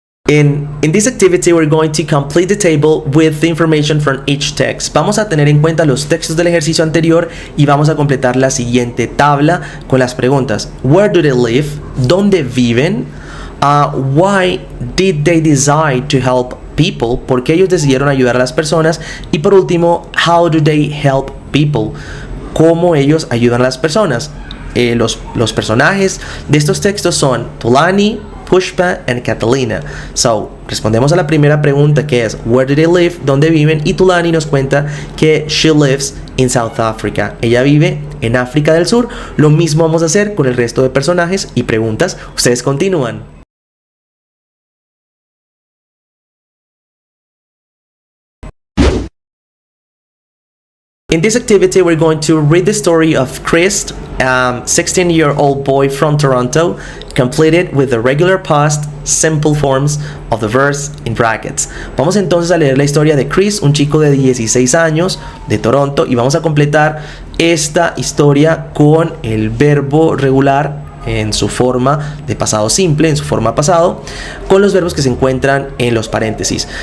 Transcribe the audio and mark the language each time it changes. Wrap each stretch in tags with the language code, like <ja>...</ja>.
<en>In this activity, we're going to complete the table with the information from each text.</en> <es>Vamos a tener en cuenta los textos del ejercicio anterior y vamos a completar la siguiente tabla con las preguntas.</es> <en>Where do they live?</en> <es>¿Dónde viven?</es> <en>Why did they decide to help people?</en> <es>¿Por qué ellos decidieron ayudar a las personas? Y por último,</es> <en>how do they help people?</en> <es>¿Cómo ellos ayudan a las personas? Los personajes de estos textos son Thulani, Pushpa and Catalina. So, respondemos a la primera pregunta, que es</es> <en>Where do they live?</en> <es>¿Dónde viven? Y Thulani nos cuenta que</es> <en>she lives in South Africa.</en> <es>Ella vive en África del Sur. Lo mismo vamos a hacer con el resto de personajes y preguntas. Ustedes continúan.</es> <en>In this activity, we're going to read the story of Chris, 16-year-old boy from Toronto, completed with the regular past simple forms of the verse in brackets.</en> <es>Vamos entonces a leer la historia de Chris, un chico de 16 años de Toronto, y vamos a completar esta historia con el verbo regular en su forma de pasado simple, en su forma pasado, con los verbos que se encuentran en los paréntesis.</es>